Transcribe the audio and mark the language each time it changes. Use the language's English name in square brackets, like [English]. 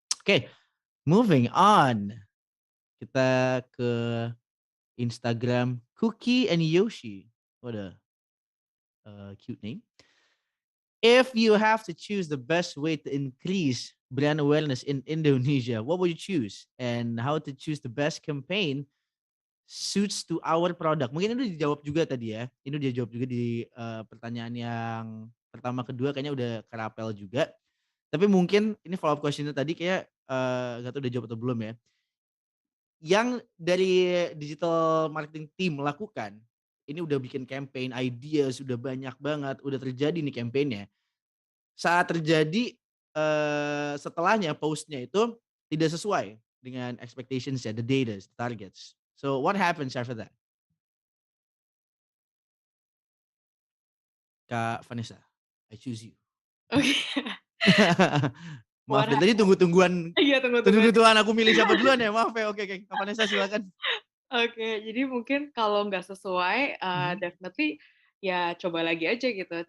[Indonesian] Oke, [English] moving on. [Indonesian] Kita ke Instagram Cookie and Yoshi. [English] What a cute name. If you have to choose the best way to increase brand awareness in Indonesia, what would you choose? And how to choose the best campaign suits to our product? [Indonesian] Mungkin itu dijawab juga tadi ya. Ini udah dijawab juga di pertanyaan yang pertama kedua kayaknya udah kerapel juga. Tapi mungkin ini follow up questionnya tadi kayak gak tahu udah jawab atau belum ya. Yang dari digital marketing team lakukan, ini udah bikin campaign, idea sudah banyak banget, udah terjadi nih campaignnya. Saat terjadi setelahnya postnya itu tidak sesuai dengan expectations ya, [English] the data, the targets. So what happens after that? Kak Vanessa, I choose you. [Indonesian] Oke. Maaf [English] What [Indonesian] deh, tadi tunggu-tungguan Iya, tunggu. aku milih siapa duluan ya, maaf ya. Oke, Kak Vanessa silakan. Oke, jadi mungkin kalau nggak sesuai, definitely ya coba lagi aja gitu.